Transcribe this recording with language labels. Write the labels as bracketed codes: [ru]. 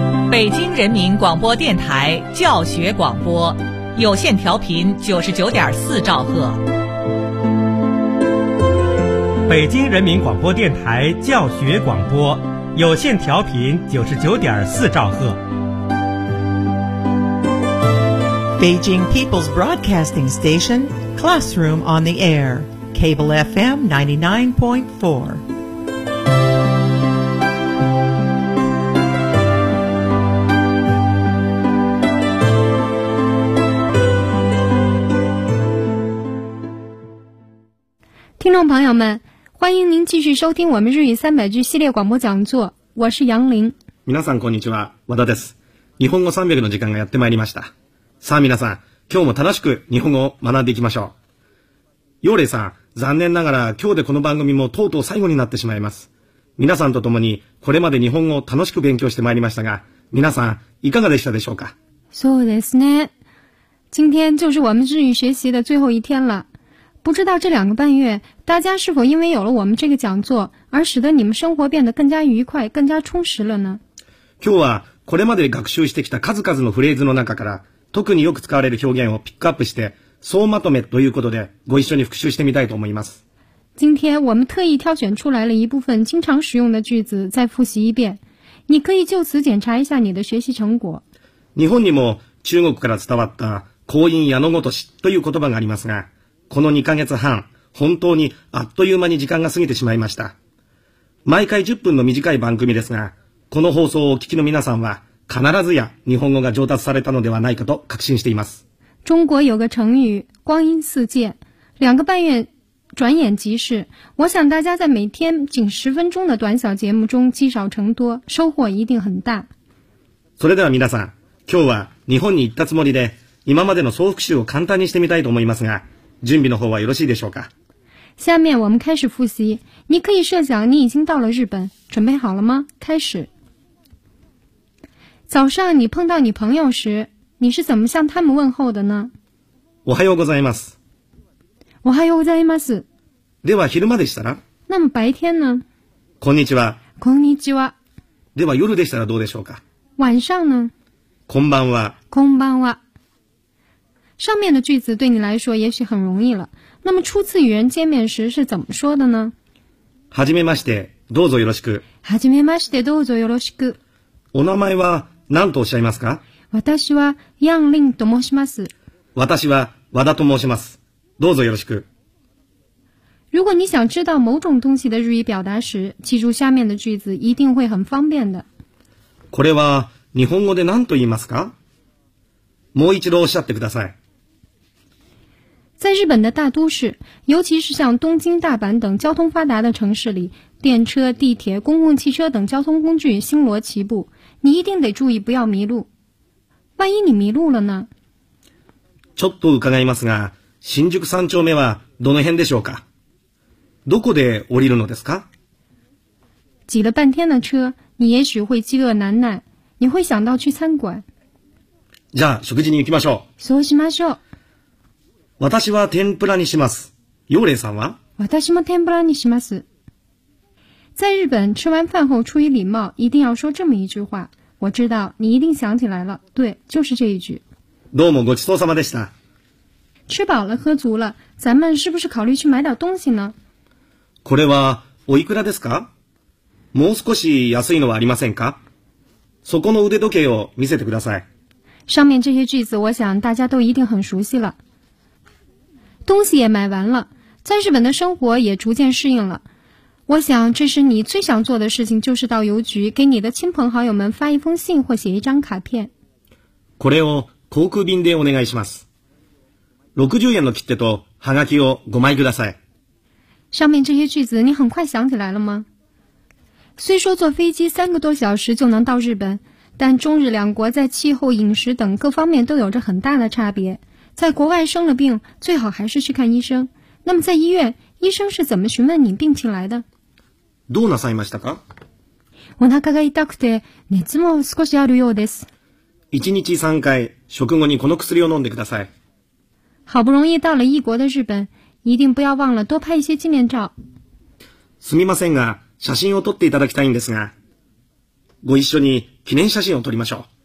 [zh] 北京人民广播电台教学广播，有线调频99.4兆赫。北京人民广播电台教学广播，有线调频99.4兆赫。 [en] Beijing People's Broadcasting Station, Classroom on the Air, Cable FM 99.4. Listeners, [zh] 朋友们，欢迎您继续收听我们日语三百句系列广播讲座，我是杨林。 [ja] 皆さんこんにちは、和田です。日本語三百の時間がやってまいりました。さあ皆さん、今日も楽しく日本語を学んでいきましょう。ヨウレイさん、残念ながら今日でこの番組もとうとう最後になってしまいます。皆さんと共にこれまで日本語を楽しく勉強してまいりましたが、皆さんいかがでしたでしょうか。そうですね。 [zh] 今天就是我们日语学习的最后一天了。不知道这两个半月，大家是否因为有了我们这个讲座，而使得你们生活变得更加愉快、更加充实了呢？ [ja] 今日はこれまで学習してきた数々のフレーズの中から、特によく使われる表現をピックアップして、総まとめということでご一緒に復習してみたいと思います。 [zh] 今天我们特意挑选出来了一部分经常使用的句子，再复习一遍。你可以就此检查一下你的学习成果。 [ja] 日本にも中国から伝わった光陰矢のごとしという言葉がありますが。この2ヶ月半、本当にあっという間に時間が過ぎてしまいました。毎回10分の短い番組ですが、この放送をお聞きの皆さんは、必ずや日本語が上達されたのではないかと確信しています。 [zh] 中国有个成语、光阴似箭。两个半月、转眼即逝。我想大家在每天仅10分钟的短小节目中积少成多、收获一定很大。 [ja] それでは皆さん、今日は日本に行ったつもりで、今までの総復習を簡単にしてみたいと思いますが、準備の方はよろしいでしょうか。 [zh] 下面我们开始复习。你可以设想你已经到了日本，准备好了吗？开始。早上你碰到你朋友时，你是怎么向他们问候的呢？ [ja] おはようございます。おはようございます。では昼間でしたら？ [zh] 那么白天呢？ [ja] こんにちは。こんにちは。では夜でしたらどうでしょうか？ [zh] 晚上呢？ [ja] こんばんは。こんばんは。 [zh] 上面的句子对你来说也许很容易了。那么初次与人见面时是怎么说的呢？ [ja] はじめまして、どうぞよろしく。はじめまして、どうぞよろしく。お名前は何とおっしゃいますか？私はヤンリンと申します。私は和田と申します。どうぞよろしく。 [zh] 如果你想知道某种东西的日语表达时，记住下面的句子一定会很方便的。 [ja] これは日本語で何と言いますか？もう一度おっしゃってください。 [zh] 在日本的大都市，尤其是像东京、大阪等交通发达的城市里，电车、地铁、公共汽车等交通工具星罗棋布，你一定得注意不要迷路。万一你迷路了呢？ [ja] ちょっと伺いますが、新宿三丁目はどの辺でしょうか？どこで降りるのですか？ [zh] 挤了半天的车，你也许会饥饿难耐，你会想到去餐馆。 [ja] じゃあ食事に行きましょう。そうしましょう。私は天ぷらにします。ヨウレイさんは？私も天ぷらにします。 [zh] 在日本、吃完饭后出于礼貌、一定要说这么一句话。我知道、你一定想起来了。对、就是这一句。 [ja] どうもごちそうさまでした。 [zh] 吃饱了、喝足了、咱们是不是考虑去买点东西呢？ [ja] これはおいくらですか？もう少し安いのはありませんか？そこの腕時計を見せてください。 [zh] 上面这些句子我想大家都一定很熟悉了。东西也买完了，在日本的生活也逐渐适应了。我想这时你最想做的事情就是到邮局给你的亲朋好友们发一封信或写一张卡片。 [ja] これを航空便でお願いします。60円の切手とハガキを5枚ください。 [zh] 上面这些句子你很快想起来了吗？虽说坐飞机3个多小时就能到日本，但中日两国在气候、饮食等各方面都有着很大的差别。在国外生了病，最好还是去看医生。那么在医院，医生是怎么询问你病情来的？ [ja] どうなさいましたか？お腹が痛くて、熱も少しあるようです。 1日3回、食後にこの薬を飲んでください。 [zh] 好不容易到了异国的日本，一定不要忘了多拍一些纪念照。 [ja] すみませんが、写真を撮っていただきたいんですが。ご一緒に記念写真を撮りましょう。